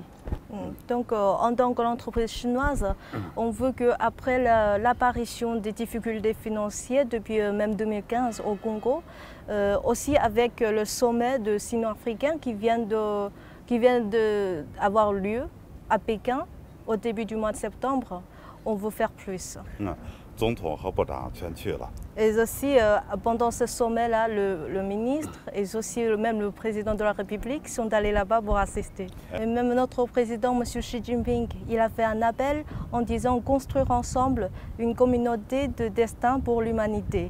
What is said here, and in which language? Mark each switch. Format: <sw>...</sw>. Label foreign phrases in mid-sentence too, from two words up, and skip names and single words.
<fr>Donc en tant qu'entreprise chinoise, on veut qu'après l'apparition des difficultés financières depuis même 2015 au Congo, aussi avec le sommet de Sino-Africain qui vient d'avoir lieu à Pékin au début du mois de septembre, on veut faire plus.</fr> <zh>总统和部长全去了。</zh> <fr>Et aussi, pendant ce sommet-là, le ministre et aussi même le président de la République sont allés là-bas pour assister. Et même notre président, M. Xi Jinping, il a fait un appel en disant construire ensemble une communauté de destin pour l'humanité.</fr>